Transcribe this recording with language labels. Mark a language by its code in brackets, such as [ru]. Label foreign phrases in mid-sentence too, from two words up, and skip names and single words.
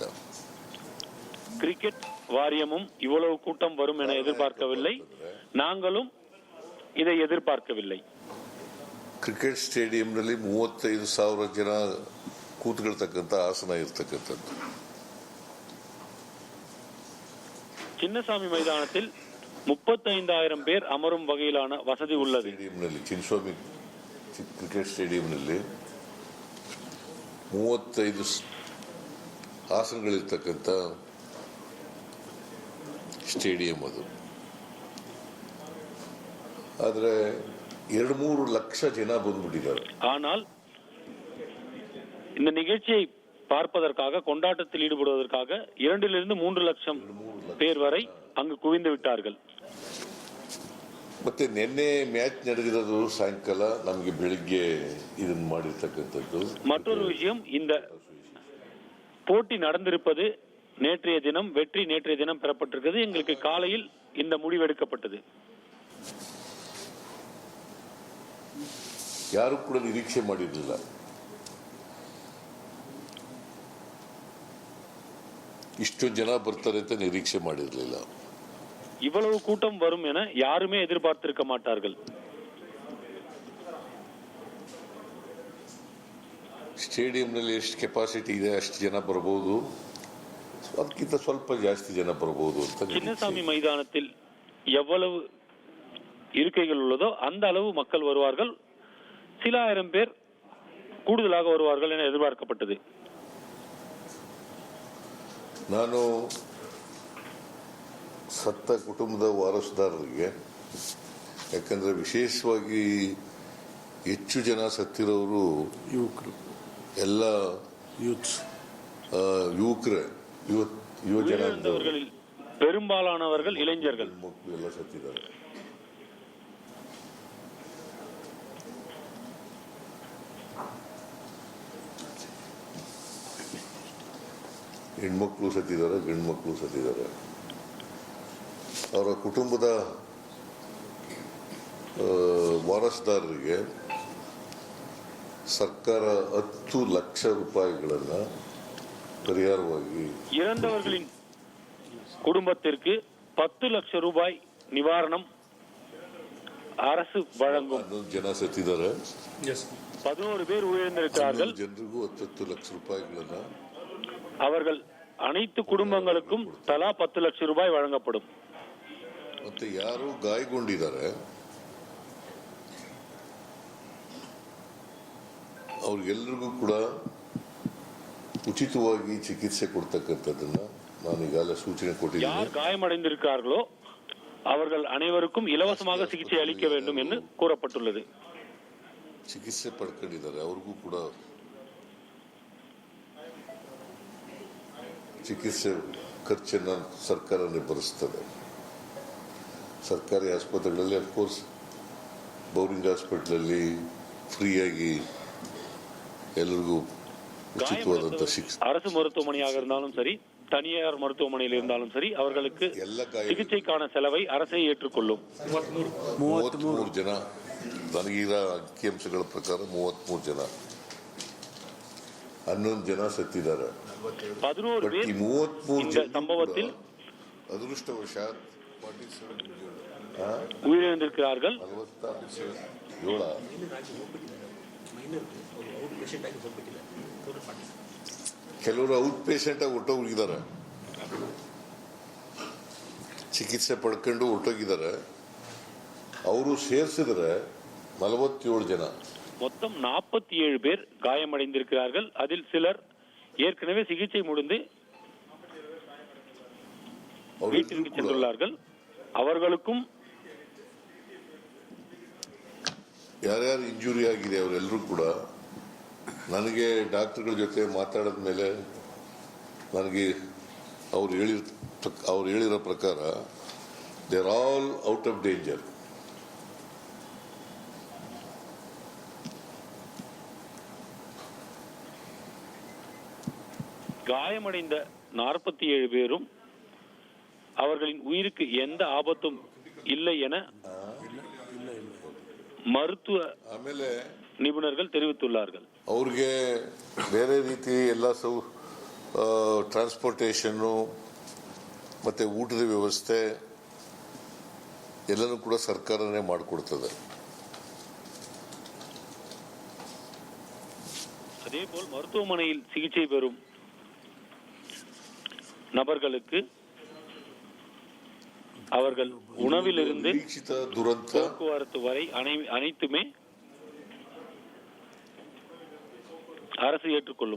[ta] கிரிக்கெட் வாரியமும் இவ்வளவு கூட்டம் வரும் என எதிர்பார்க்கவில்லை, நாங்களும் இதை எதிர்பார்க்கவில்லை. [kn] ಕ್ರಿಕೆಟ್ ಸ್ಟೇಡಿಯಂನಲ್ಲಿ 35,000 ಜನ ಕೂತ್ಕೊಳ್ತಕ್ಕಂಥ ಆಸನ ಇರ್ತಕ್ಕಂಥದ್ದು. [ta] சின்னசாமி மைதானத்தில் 35,000 பேர் அமரும் வகையிலான வசதி உள்ளது. [kn] ಸ್ಟೇಡಿಯಂನಲ್ಲಿ ಚಿನ್ನಸ್ವಾಮಿ ಕ್ರಿಕೆಟ್ ಸ್ಟೇಡಿಯಂನಲ್ಲಿ 35 ಆಸನಗಳಿರ್ತಕ್ಕಂಥ ಸ್ಟೇಡಿಯಂ ಅದು. ಆದರೆ 2-3 ಲಕ್ಷ ಜನ ಬಂದ್ಬಿಟ್ಟಿದ್ದಾರೆ. [ta] ஆனால் இந்த நிகழ்ச்சியை பார்ப்பதற்காக, கொண்டாட்டத்தில் ஈடுபடுவதற்காக 2-3 லட்சம் பேர் வரை அங்கு குவிந்து விட்டார்கள். [kn] ಮತ್ತೆ ನಿನ್ನೆ ಮ್ಯಾಚ್ ನಡೆದಿರೋದು ಸಾಯಂಕಾಲ, ನಮಗೆ ಬೆಳಿಗ್ಗೆ ಇದನ್ನ ಮಾಡಿರ್ತಕ್ಕಂಥದ್ದು. [ta] மற்றொரு விஷயம், இந்த போட்டி நடந்திருப்பது நேற்றைய தினம், வெற்றி நேற்றைய தினம் பெறப்பட்டிருக்கிறது. எங்களுக்கு காலையில் இந்த முடிவெடுக்கப்பட்டது. [kn] ಯಾರು ಕೂಡ ನಿರೀಕ್ಷೆ ಮಾಡಿರಲಿಲ್ಲ. ಇಷ್ಟು ಜನ ಬರ್ತಾರೆ ಅಂತ ನಿರೀಕ್ಷೆ ಮಾಡಿರಲಿಲ್ಲ. [ta] இவ்வளவு கூட்டம் வரும் என யாருமே எதிர்பார்த்திருக்க மாட்டார்கள். [kn] ಸ್ಟೇಡಿಯಂನಲ್ಲಿ ಎಷ್ಟು ಕೆಪಾಸಿಟಿ ಇದೆ ಅಷ್ಟು ಜನ ಬರಬಹುದು, ಅದಕ್ಕಿಂತ ಸ್ವಲ್ಪ ಜಾಸ್ತಿ ಜನ ಬರಬಹುದು ಅಂತ. [ta] சின்னசாமி மைதானத்தில் எவ்வளவு இருக்கைகள் உள்ளதோ அந்த அளவு மக்கள் வருவார்கள். சில ஆயிரம் பேர் கூடுதலாக வருவார்கள் என எதிர்பார்க்கப்பட்டது. [kn] ನಾನು ಸತ್ತ ಕುಟುಂಬದ ವಾರಸುದಾರರಿಗೆ, ಯಾಕಂದ್ರೆ ವಿಶೇಷವಾಗಿ ಹೆಚ್ಚು ಜನ ಸತ್ತಿರೋರು ಯುವಕರು, ಎಲ್ಲ ಯುವಕರೇ, ಯುವ ಜನ, [ta] பெரும்பாலானவர்கள் இளைஞர்கள், [kn] ಮಕ್ಕಳು ಎಲ್ಲ ಸತ್ತಿದ್ದಾರೆ. ಹೆಣ್ಮಕ್ಳು ಸತ್ತಿದ್ದಾರೆ, ಗಂಡು ಮಕ್ಕಳು ಸತ್ತಿದ್ದಾರೆ. ಅವರ ಕುಟುಂಬದ ವಾರಸುದಾರರಿಗೆ ಸರ್ಕಾರ 10 ಲಕ್ಷ ರೂಪಾಯಿಗಳನ್ನು ಪರಿಹಾರವಾಗಿ, [ta] இறந்தவர்களின் குடும்பத்திற்கு 10 லட்சம் ரூபாய் நிவாரணம் அரசு வழங்கும். [kn] 11 ಜನ ಸತ್ತಿದ್ದಾರೆ, [ta] 11 பேர் உயிரிழந்திருக்கிறார்கள். [kn] ಜನರಿಗೂ 10 ಲಕ್ಷ ರೂಪಾಯಿಗಳನ್ನು, [ta] அவர்கள் அனைத்து குடும்பங்களுக்கும் தலா 10 லட்சம் ரூபாய் வழங்கப்படும். [kn] ಮತ್ತೆ ಯಾರು ಗಾಯಗೊಂಡಿದ್ದಾರೆ ಅವ್ರಿಗೆಲ್ಲರಿಗೂ ಕೂಡ ಉಚಿತವಾಗಿ ಚಿಕಿತ್ಸೆ ಕೊಡ್ತಕ್ಕಂಥದ್ದನ್ನ ನಾನು ಈಗಾಗಲೇ ಸೂಚನೆ ಕೊಟ್ಟಿದ್ದೀನಿ. [ta] யார் காயமடைந்திருக்கிறார்களோ அவர்கள் அனைவருக்கும் இலவசமாக சிகிச்சை அளிக்க வேண்டும் என்று கூறப்பட்டுள்ளது. [kn] ಚಿಕಿತ್ಸೆ ಪಡ್ಕೊಂಡಿದ್ದಾರೆ, ಅವ್ರಿಗೂ ಕೂಡ ಚಿಕಿತ್ಸೆ ಖರ್ಚನ್ನು ಸರ್ಕಾರನೇ ಭರಿಸ್ತದೆ. ಸರ್ಕಾರಿ ಆಸ್ಪತ್ರೆಗಳಲ್ಲಿ [en] of course [kn] ಬೌರಿಂಗ್ ಹಾಸ್ಪಿಟಲಲ್ಲಿ ಫ್ರೀಯಾಗಿ ಎಲ್ಲರಿಗೂ ಉಚಿತವಾದಂಥ ಶಿಕ್ಷೆ. [ta] அரசு மருத்துவமனையாக இருந்தாலும் சரி, தனியார் மருத்துவமனையில் இருந்தாலும் சரி, அவர்களுக்கு சிகிச்சைக்கான செலவை அரசே ஏற்றுக்கொள்ளும். [kn] 33 ಜನ, ನನಗೀಗ ಅಂಕಿಅಂಶಗಳ ಪ್ರಕಾರ 33 ಜನ, 11 ಜನ ಸತ್ತಿದ್ದಾರೆ. [ta] 11 பேர் [kn] ಈ 33 [ta] இந்த [kn] ಜನ [ta] சம்பவத்தில் [kn] ಅದೃಷ್ಟವಶಾತ್ [ta] உயிரிழந்திருக்கிறார்கள். [kn] 47 ಕೆಲವರು [en] out patient [kn] ಆಗಿ ಹೊರಟೋಗಿದ್ದಾರೆ, ಚಿಕಿತ್ಸೆ ಪಡ್ಕೊಂಡು ಹೊರಟೋಗಿದ್ದಾರೆ. ಅವರು ಸೇರಿಸಿದ್ರೆ 47 ಜನ. [ta] மொத்தம் 47 பேர் காயமடைந்திருக்கிறார்கள். அதில் சிலர் ஏற்கனவே சிகிச்சை முடிந்து வீட்டிற்கு சென்றுள்ளார்கள். அவர்களுக்கும் [kn] ಯಾರ್ಯಾರು ಇಂಜುರಿ ಆಗಿದೆ ಅವರೆಲ್ಲರೂ ಕೂಡ ನನಗೆ ಡಾಕ್ಟರ್ಗಳ ಜೊತೆ ಮಾತಾಡಿದ ಮೇಲೆ ನನಗೆ ಅವ್ರು ಹೇಳಿರೋ ಪ್ರಕಾರ [en] They are all out of danger. [ta] காயமடைந்த 47 பேரும் அவர்களின் உயிருக்கு எந்த ஆபத்தும் இல்லை என மருத்துவ [kn] ಆಮೇಲೆ [ta] நிபுணர்கள் தெரிவித்துள்ளார்கள். [kn] ಅವ್ರಿಗೆ ಬೇರೆ ರೀತಿ ಎಲ್ಲ ಟ್ರಾನ್ಸ್ಪೋರ್ಟೇಷನ್ನು ಮತ್ತು ಊಟದ ವ್ಯವಸ್ಥೆ ಎಲ್ಲನೂ ಕೂಡ ಸರ್ಕಾರನೇ ಮಾಡಿಕೊಡ್ತದೆ. [ta] அதேபோல் மருத்துவமனையில் சிகிச்சை பெறும் நபர்களுக்கு அவர்கள் உணவிலிருந்து [kn] ನಿರೀಕ್ಷಿತ ದುರಂತ [ta] போக்குவரத்து வரை அனைத்துமே அரசு ஏற்றுக்கொள்ளும்.